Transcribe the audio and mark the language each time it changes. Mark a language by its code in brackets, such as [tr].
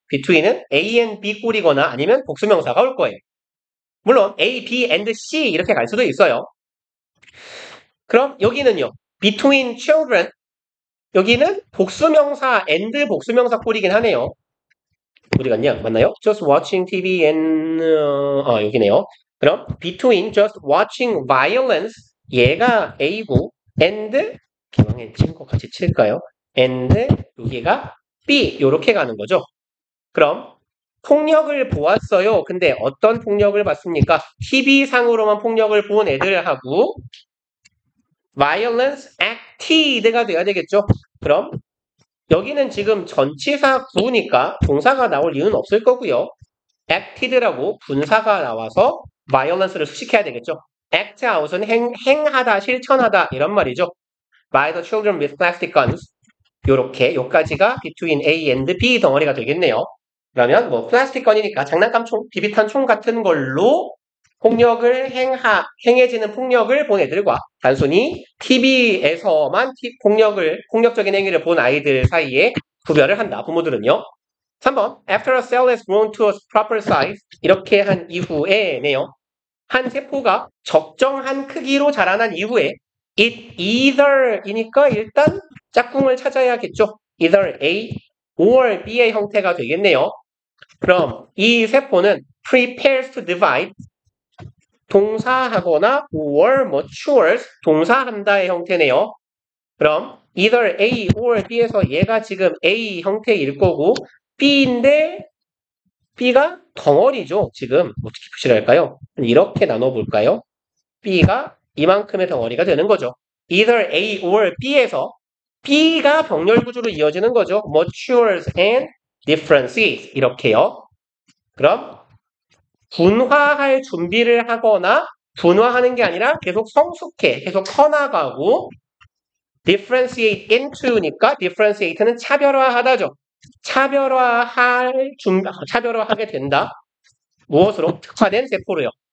[ko] between은 A and B 꼴이거나 아니면 복수명사가 올 거예요. 물론 A, B and C 이렇게 갈 수도 있어요. 그럼 여기는요. between children 여기는 복수명사 and 복수명사 꼴이긴 하네요. 어디 갔냐? 맞나요? Just watching TV and 여기네요. 그럼 between just watching violence 얘가 A고 and 기왕에 친거 같이 칠까요? and 여기가 B 요렇게 가는 거죠. 그럼 폭력을 보았어요. 근데 어떤 폭력을 봤습니까? TV상으로만 폭력을 본 애들하고 violence acted가 돼야 되겠죠. 그럼 여기는 지금 전치사 구니까 동사가 나올 이유는 없을 거고요. acted라고 분사가 나와서 violence를 수식해야 되겠죠. act out은 행하다, 실천하다 이런 말이죠. [en] by the children with plastic guns [ko] 요렇게 요까지가 between A and B 덩어리가 되겠네요. 그러면 뭐 플라스틱 건이니까 장난감 총, 비비탄 총 같은 걸로 폭력을 행해지는 폭력을 본 애들과 단순히 TV에서만 폭력적인 행위를 본 아이들 사이에 구별을 한다. 부모들은요. 3번 [en] After a cell has grown to a proper size [ko] 이렇게 한 이후에네요. 한 세포가 적정한 크기로 자라난 이후에 it either이니까 일단 짝꿍을 찾아야겠죠. either A or B의 형태가 되겠네요. 그럼 이 세포는 prepares to divide 동사하거나 or matures 동사한다의 형태네요. 그럼 either A or B에서 얘가 지금 A 형태일 거고 B인데 B가 덩어리죠. 지금 어떻게 표시를 할까요? 이렇게 나눠볼까요? B가 이만큼의 덩어리가 되는 거죠. either A or B에서 B가 병렬 구조로 이어지는 거죠. matures and differences 이렇게요. 그럼 분화할 준비를 하거나 분화하는 게 아니라 계속 성숙해, 계속 커나가고 differentiate into니까 differentiate는 차별화하다죠. 차별화하게 된다. 무엇으로? 특화된 세포로요.